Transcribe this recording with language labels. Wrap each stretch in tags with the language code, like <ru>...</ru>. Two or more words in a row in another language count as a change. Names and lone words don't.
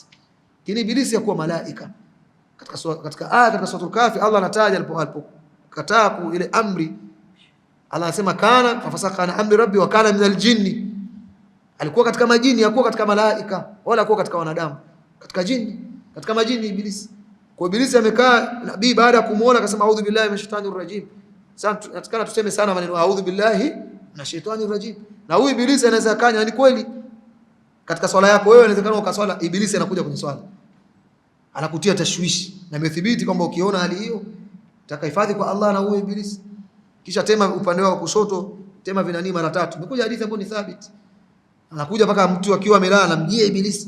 <sw>Lakini Ibilisi hakuwa malaika. Katika suratul Kahfi Allah anataja alipokataa ile amri, Allah anasema</sw> <ar>كان ففسق عن أمر ربي وكان من الجن.</ar> <sw>Alikuwa katika majini, hakuwa katika malaika wala hakuwa katika wanadamu, katika jini, katika majini Ibilisi. Kwa Ibilisi amekaa, nabii baada ya kumuona akasema</sw> <ar>أعوذ بالله من الشيطان الرجيم.</ar> <sw>Sasa natakana tuseme sana maneno</sw> <ar>أعوذ بالله من الشيطان الرجيم.</ar> <sw>Na huyu Ibilisi anaweza kanya, ni kweli katika swala yako wewe inawezekana ukaswala, Ibilisi anakuja kwenye swala, anakutia tashwishi, na imethibiti kwamba ukiona hali hiyo utakahifadhi kwa Allah na huyo Ibilisi. Kisha tema upande wako kushoto, tema vinani mara 3. Imekuja hadithi ambayo ni thabiti. Anakuja mpaka mtu akiwa amelala anamjia Ibilisi.</sw>